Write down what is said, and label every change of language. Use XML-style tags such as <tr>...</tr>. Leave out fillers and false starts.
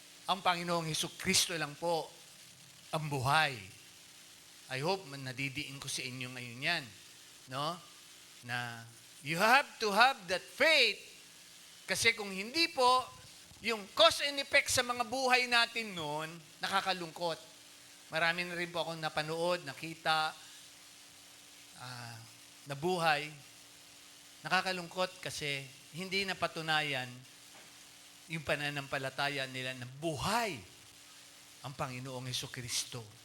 <tl>Ang Panginoong Hesukristo lang po ang buhay.</tl> <en>I hope</en> <tl>nadidiin ko sa inyo ngayon yan. No?</tl> <en>Na you have to have that faith.</en> <tl>Kasi kung hindi po, yung</tl> <en>cause and effect</en> <tl>sa mga buhay natin noon, nakakalungkot. Marami na rin po akong napanood, nakita, nabuhay. Nakakalungkot kasi hindi napatunayan yung pananampalataya nila na buhay ang Panginoong Hesukristo.</tl>